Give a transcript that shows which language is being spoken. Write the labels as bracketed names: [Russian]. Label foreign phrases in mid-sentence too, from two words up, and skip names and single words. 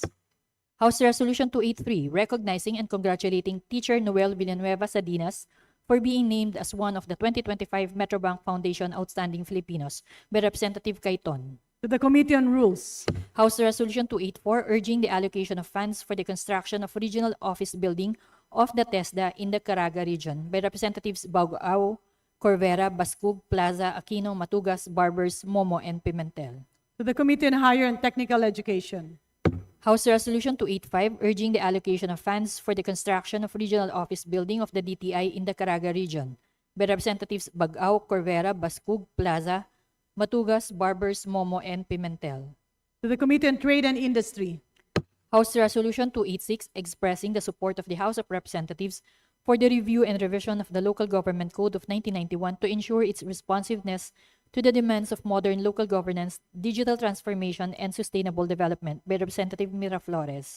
[English] House Resolution 283, recognizing and congratulating Teacher Noel Villanueva Sadinas for being named as one of the 2025 Metrobank Foundation Outstanding Filipinos, by Representative Cayton. To the Committee on Rules. House Resolution 284, urging the allocation of funds for the construction of regional office building of the TESDA in the Caraga region, by Representatives Baguao, Corvera, Bascug, Plaza, Aquino, Matugas, Barbers, Momo, and Pimentel. To the Committee on Higher and Technical Education. House Resolution 285, urging the allocation of funds for the construction of regional office building of the DTI in the Caraga region, by Representatives Bagao, Corvera, Bascug, Plaza, Matugas, Barbers, Momo, and Pimentel. To the Committee on Trade and Industry. House Resolution 286, expressing the support of the House of Representatives for the review and revision of the Local Government Code of 1991 to ensure its responsiveness to the demands of modern local governance, digital transformation, and sustainable development by Representative Miraflores.